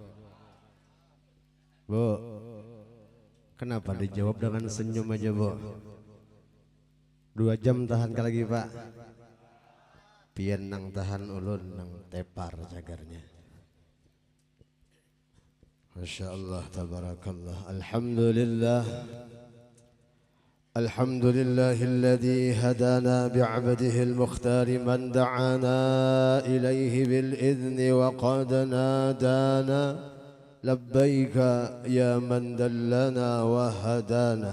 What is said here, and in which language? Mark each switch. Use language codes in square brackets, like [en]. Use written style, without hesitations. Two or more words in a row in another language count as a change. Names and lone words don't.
[id] Bu, kenapa dijawab dengan senyum aja Bu? 2 jam tahan kan lagi Pak? [bjn] Pian nang tahan ulun nang tepar cagarnya. [ar] ما شاء الله, tabarakallah. Alhamdulillah. الحمد لله الذي هدانا بعبده المختار من دعانا إليه بالإذن وقد نادانا لبيك يا من دلنا وهدانا.